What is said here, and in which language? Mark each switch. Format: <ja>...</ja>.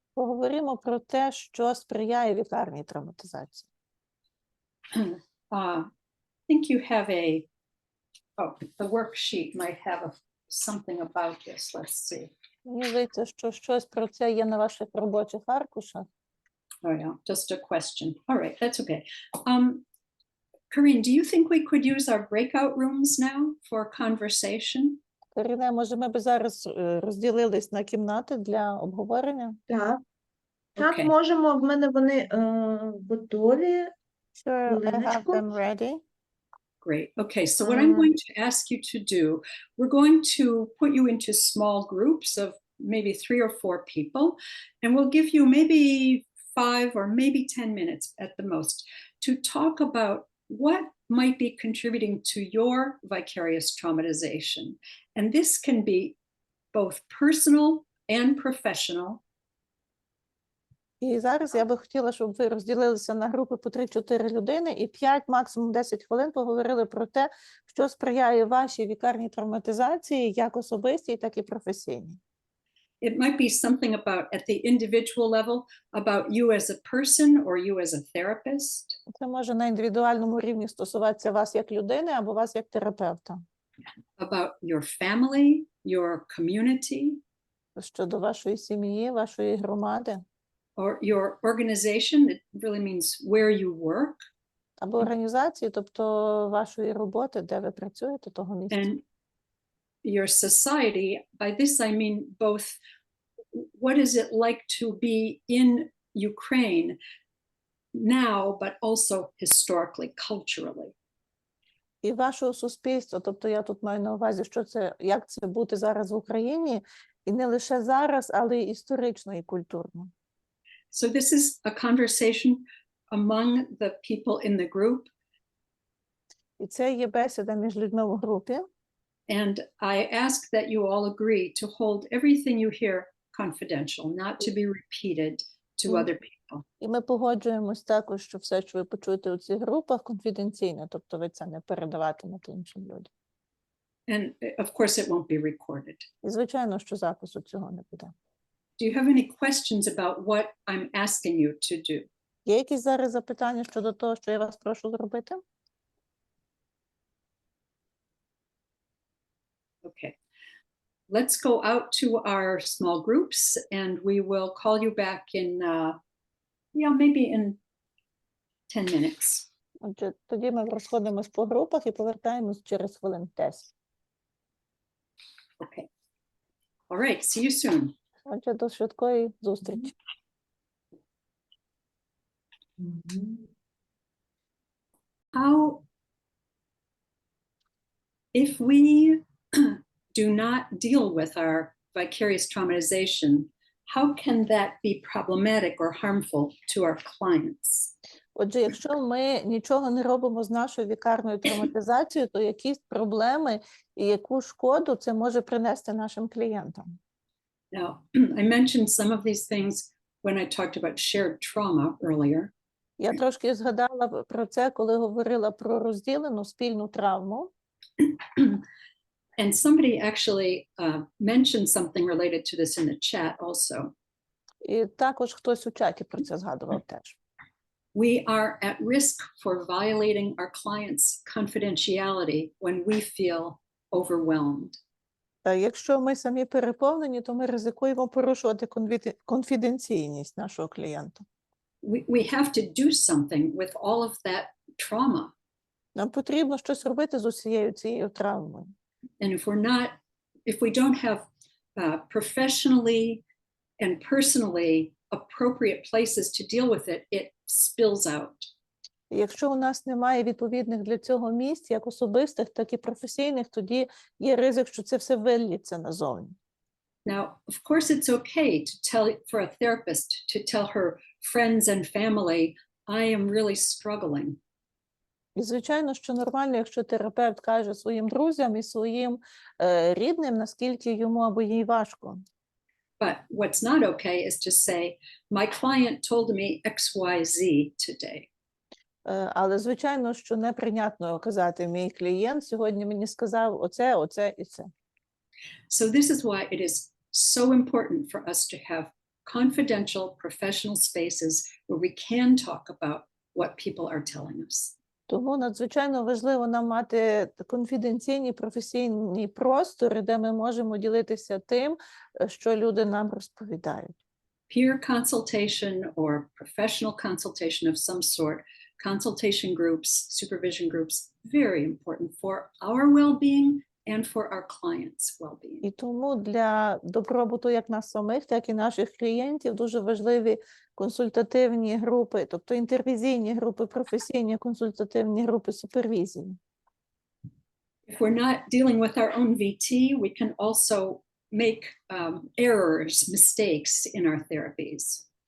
<uk>Поговоримо про те, що сприяє вікарній травматизації.</uk> <en>I think you have the worksheet might have something about this. Let's see.</en> <uk>Мені здається, що щось про це є на ваших робочих аркушах.</uk> <en>Oh yeah, just a question. All right, that's okay. Corinne, do you think we could use our breakout rooms now for conversation?</en> <uk>Каріне, може, ми б зараз розділились на кімнати для обговорення? Так, так,</uk> <en>Okay.</en> <uk>можемо. В мене вони готові.</uk> <en>Sure, I have</en> <uk>Хвилиночку.</uk> <en>them ready. Great. Okay, so what I'm going to ask you to do, we're going to put you into small groups of maybe 3 or 4 people, and we'll give you maybe 5 or maybe 10 minutes at the most to talk about what might be contributing to your vicarious traumatization. And this can be both personal and professional.</en> <uk>І зараз я би хотіла, щоб ви розділилися на групи по 3-4 людини і 5, максимум 10 хвилин поговорили про те, що сприяє вашій вікарній травматизації, як особистій, так і професійній.</uk> <en>It might be something about at the individual level, about you as a person or you as a therapist.</en> <uk>Це може на індивідуальному рівні стосуватися вас як людини або вас як терапевта.</uk> <en>About your family, your community,</en> <uk>Щодо вашої сім'ї, вашої громади,</uk> <en>or your organization. It really means where you work.</en> <uk>або організації, тобто вашої роботи, де ви працюєте, того місця.</uk> <en>And your society. By this I mean both what is it like to be in Ukraine now, but also historically, culturally.</en> <uk>І вашого суспільства, тобто я тут маю на увазі, що це, як це бути зараз в Україні, і не лише зараз, але й історично і культурно.</uk> <en>So this is a conversation among the people in the group.</en> <uk>І це є бесіда між людьми в групі.</uk> <en>And I ask that you all agree to hold everything you hear confidential, not to be repeated to other people.</en> <uk>І ми погоджуємось також, що все, що ви почуєте у цих групах, конфіденційно, тобто ви це не передаватимете іншим людям.</uk> <en>And of course, it won't be recorded.</en> <uk>І звичайно, що запису цього не буде.</uk> <en>Do you have any questions about what I'm asking you to do?</en> <uk>Є якісь зараз запитання щодо того, що я вас прошу зробити?</uk> <en>Okay. Let's go out to our small groups and we will call you back in, maybe in 10 minutes.</en> <uk>Отже, тоді ми розходимось по групах і повертаємось через хвилин 10.</uk> <en>Okay. All right. See you soon.</en> <uk>Отже, до швидкої зустрічі.</uk> <en>How, if we do not deal with our vicarious traumatization, how can that be problematic or harmful to our clients?</en> <uk>Отже, якщо ми нічого не робимо з нашою вікарною травматизацією, то якісь проблеми і яку шкоду це може принести нашим клієнтам?</uk> <en>Now, I mentioned some of these things when I talked about shared trauma earlier.</en> <uk>Я трошки згадала про це, коли говорила про розділену спільну травму.</uk> <en>And somebody actually mentioned something related to this in the chat also.</en> <uk>І також хтось у чаті про це згадував теж.</uk> <en>We are at risk for violating our clients' confidentiality when we feel overwhelmed.</en> <uk>Якщо ми самі переповнені, то ми ризикуємо порушувати конфіденційність нашого клієнта.</uk> <en>We have to do something with all of that trauma.</en> <uk>Нам потрібно щось робити з усією цією травмою.</uk> <en>And if we don't have professionally and personally appropriate places to deal with it, it spills out.</en> <uk>Якщо у нас немає відповідних для цього місць, як особистих, так і професійних, тоді є ризик, що це все виллється назовні.</uk> <en>Now, of course, it's okay for a therapist to tell her friends and family, I am really struggling.</en> <uk>І, звичайно, що нормально, якщо терапевт каже своїм друзям і своїм рідним, наскільки йому або їй важко.</uk> <en>But what's not okay is to say, my client told me XYZ today.</en> <uk>Але, звичайно, що неприйнятно казати, мій клієнт сьогодні мені сказав оце, оце і це.</uk> <en>So this is why it is so important for us to have confidential professional spaces where we can talk about what people are telling us.</en> <uk>Тому надзвичайно важливо нам мати конфіденційні професійні простори, де ми можемо ділитися тим, що люди нам розповідають.</uk> <en>Peer consultation or professional consultation of some sort, consultation groups, supervision groups, very important for our well-being and for our clients' well-being.</en> <uk>І тому для добробуту як нас самих, так і наших клієнтів дуже важливі консультативні групи, тобто інтервізійні групи, професійні консультативні групи супервізії.</uk> <en>If we're not dealing with our own VT, we can also make errors, mistakes in our therapies.</en>